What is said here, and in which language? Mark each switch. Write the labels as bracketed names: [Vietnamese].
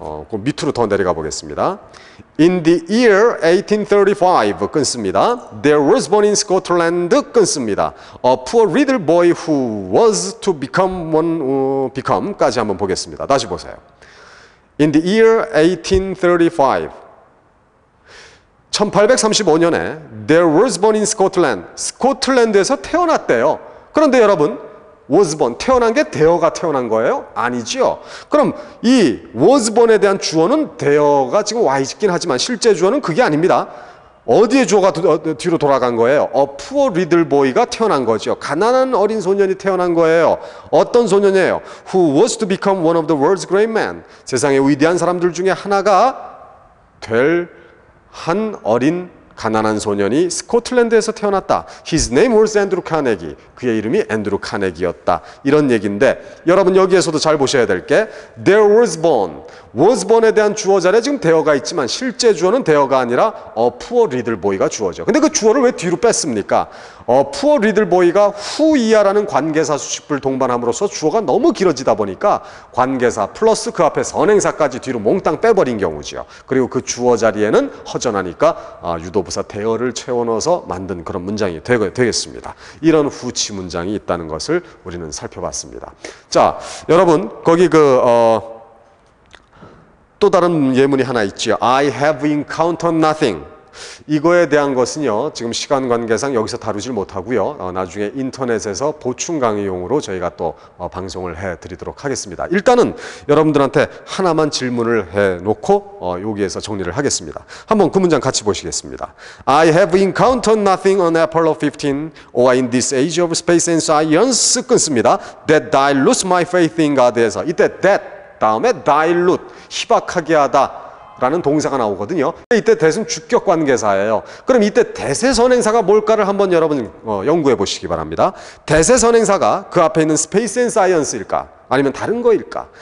[Korean] 그 밑으로 더 내려가 보겠습니다. [English] In the year 1835 [Korean] 끊습니다. [English] There was born in Scotland [Korean] 끊습니다. [English] A poor little boy who was to become까지 [Korean] 한번 보겠습니다. 다시 보세요. [English] In the year 1835 [Korean] 1835년에 [English] There was born in Scotland [Korean] 스코틀랜드에서 태어났대요. 그런데 여러분 was born, 태어난 게 되어가 태어난 거예요? 아니죠. 그럼 이 was born에 대한 주어는 되어가 지금 Y짓긴 하지만 실제 주어는 그게 아닙니다. 어디에 주어가 뒤로 돌아간 거예요? [English] A poor little boy가 [Korean] 태어난 거죠. 가난한 어린 소년이 태어난 거예요. 어떤 소년이에요? [English] Who was to become one of the world's great men. [Korean] 세상의 위대한 사람들 중에 하나가 될 한 어린 가난한 소년이 스코틀랜드에서 태어났다. [English] His name was Andrew Carnegie. [Korean] 그의 이름이 앤드루 카네기였다. 이런 얘기인데 여러분 여기에서도 잘 보셔야 될 게 [English] There was born. [Korean] was born에 대한 주어 자리에 지금 되어가 있지만 실제 주어는 되어가 아니라 [English] a poor little boy [Korean] 가 주어죠. 근데 그 주어를 왜 뒤로 뺐습니까? [English] a poor little boy [Korean] 가 who이야라는 관계사 수식부를 동반함으로써 주어가 너무 길어지다 보니까 관계사 플러스 그 앞에 선행사까지 뒤로 몽땅 빼버린 경우죠. 그리고 그 주어 자리에는 허전하니까 유도부사 대어를 채워넣어서 만든 그런 문장이 되겠습니다. 이런 후치 문장이 있다는 것을 우리는 살펴봤습니다. 자, 여러분 거기 또 다른 예문이 하나 있죠. [English] I have encountered nothing. [Korean] 이거에 대한 것은요, 지금 시간 관계상 여기서 다루질 못하고요. 나중에 인터넷에서 보충 강의용으로 저희가 또 방송을 해드리도록 하겠습니다. 일단은 여러분들한테 하나만 질문을 해놓고 여기에서 정리를 하겠습니다. 한번 그 문장 같이 보시겠습니다. [English] I have encountered nothing on Apollo 15 or in this age of space and science [Korean] 끊습니다. [English] That dilutes my faith in God [Korean] 에서 이때 that 다음에 dilute 희박하게 하다 라는 동사가 나오거든요. 이때 that은 주격 관계사예요. 그럼 이때 that의 선행사가 뭘까를 한번 여러분 연구해 보시기 바랍니다. that의 선행사가 그 앞에 있는 space and science일까? 아니면 다른 거일까?